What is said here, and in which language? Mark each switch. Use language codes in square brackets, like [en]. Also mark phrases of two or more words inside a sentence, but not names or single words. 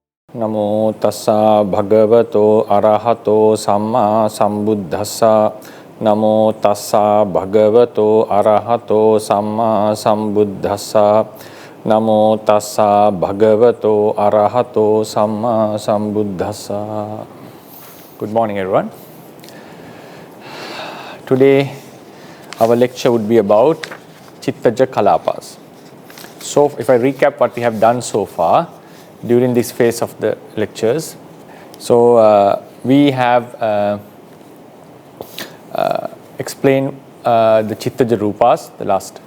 [pi] Namo tassa bhagavato arahato samma sambuddhassa. Namo tassa bhagavato arahato samma sambuddhassa. Namo tassa bhagavato arahato samma sambuddhassa. [en] Good morning, everyone. Today our lecture would be about [pi] Chittaja Kalapas. [en] So if I recap what we have done so far during this phase of the lectures. So we have explained the [pi] Chittaja Rūpas, [en] the last.